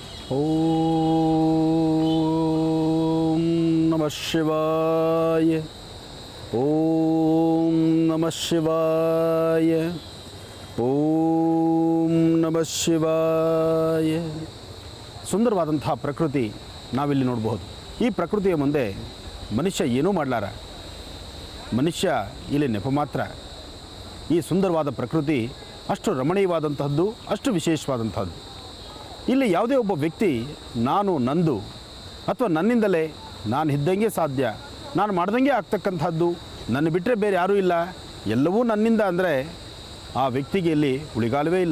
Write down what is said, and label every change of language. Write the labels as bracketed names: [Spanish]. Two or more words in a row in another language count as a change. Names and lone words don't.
[Sanskrit] ಓಂ ನಮಃ ಶಿವಾಯ. ಓಂ ನಮಃ ಶಿವಾಯ. ಓಂ ನಮಃ ಶಿವಾಯ. [Kannada] ಸುಂದರವಾದಂತಹ ಪ್ರಕೃತಿ ನಾವಿಲ್ಲಿ ನೋಡಬಹುದು. ಈ ಪ್ರಕೃತಿಯ ಮುಂದೆ ಮನುಷ್ಯ ಏನೂ ಮಾಡಲಾರ. ಮನುಷ್ಯ ಇಲ್ಲಿ ನೆಪ ಮಾತ್ರ. ಈ ಸುಂದರವಾದ ಪ್ರಕೃತಿ ಅಷ್ಟು ರಮಣೀಯವಾದಂತಹದ್ದು, ಅಷ್ಟು ವಿಶೇಷವಾದಂಥದ್ದು. ಇಲ್ಲಿ ಯಾವುದೇ ಒಬ್ಬ ವ್ಯಕ್ತಿ ನಾನು ನಂದು ಅಥವಾ ನನ್ನಿಂದಲೇ ನಾನು ಇದ್ದಂಗೆ ಸಾಧ್ಯ, ನಾನು ಮಾಡ್ದಂಗೆ ಆಗ್ತಕ್ಕಂಥದ್ದು, ನನ್ನ ಬಿಟ್ಟರೆ ಬೇರೆ ಯಾರೂ ಇಲ್ಲ, ಎಲ್ಲವೂ ನನ್ನಿಂದ ಅಂದರೆ ಆ ವ್ಯಕ್ತಿಗೆ ಇಲ್ಲಿ ಉಳಿಗಾಲವೇ ಇಲ್ಲ.